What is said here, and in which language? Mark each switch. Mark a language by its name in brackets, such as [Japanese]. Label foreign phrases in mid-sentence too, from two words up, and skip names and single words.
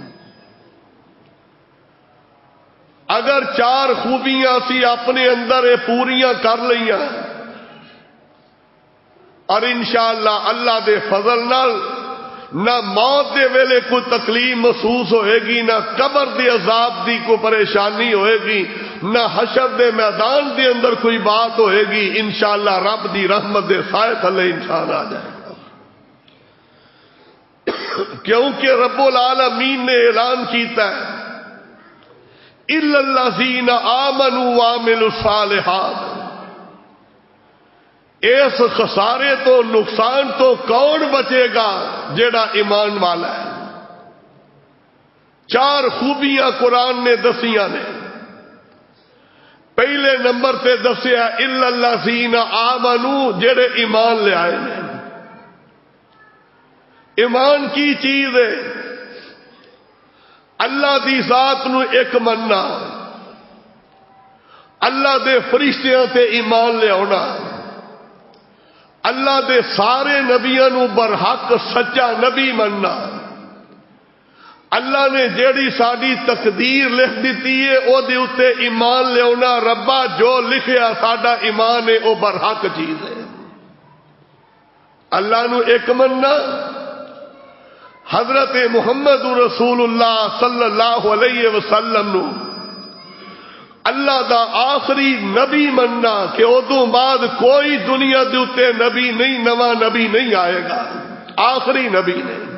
[Punjabi] اگر چار خوبیاں سی اپنے اندر پوریاں کر لیاں اور انشاءاللہ اللہ دے فضل نال نہ موت دے ویلے کوئی تکلیف محسوس ہوئے گی، نہ قبر دے عذاب دی کوئی پریشانی ہوئے گی، نہ حشر دے میدان دے اندر کوئی بات ہوئے گی. انشاءاللہ رب دی رحمت دے سائے تھلے انسان آ جائے گا. کیونکہ رب العالمین نے اعلان کیتا ہے [Arabic] اِلَّا الَّذِينَ آمَنُوا وَعَمِلُوا الصَّالِحَاتِ. [Punjabi] اس خسارے تو نقصان تو کون بچے گا؟ جیڑا ایمان والا ہے. چار خوبیاں قرآن نے دسیاں نے. پہلے نمبر تے دسیا [Arabic] اِلَّا الَّذِينَ آمَنُوا، [Punjabi] جیڑے ایمان لے آئے نے. ایمان کی چیز ہے؟ اللہ دی ذات نو ایک مننا، اللہ دے فرشتیاں تے ایمان لے آنا، اللہ دے سارے نبیاں نو برحق سچا نبی مننا. اللہ نے جیڑی ساری تقدیر لکھ دیتی ہے او دے اتے ایمان لے آنا. ربا جو لکھیا ساڈا ایمان ہے او برحق چیز ہے. اللہ نو ایک مننا، حضرت محمد رسول اللہ [Arabic] صلی اللہ علیہ وسلم [Punjabi] نو اللہ دا آخری نبی مننا کہ ادوں بعد کوئی دنیا دے اتے نبی نہیں، نواں نبی نہیں آئے گا، آخری نبی نے.